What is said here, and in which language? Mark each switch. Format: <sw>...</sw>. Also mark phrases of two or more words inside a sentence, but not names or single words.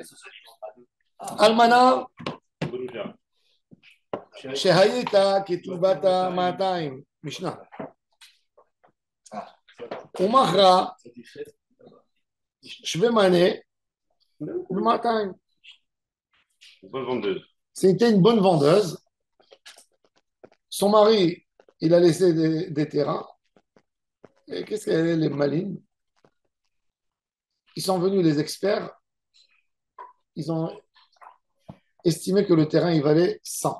<he>אלמנה שהיית כתשובת 200, משנה. ומכרה שווה מנה ב-200.</he> <fr>Bonne vendeuse. C'était une bonne vendeuse. Son mari, il a laissé des terrains. Et qu'est-ce qu'elle est, les malines? Ils sont venus, les experts. Ils ont estimé que le terrain, il valait 100.</fr>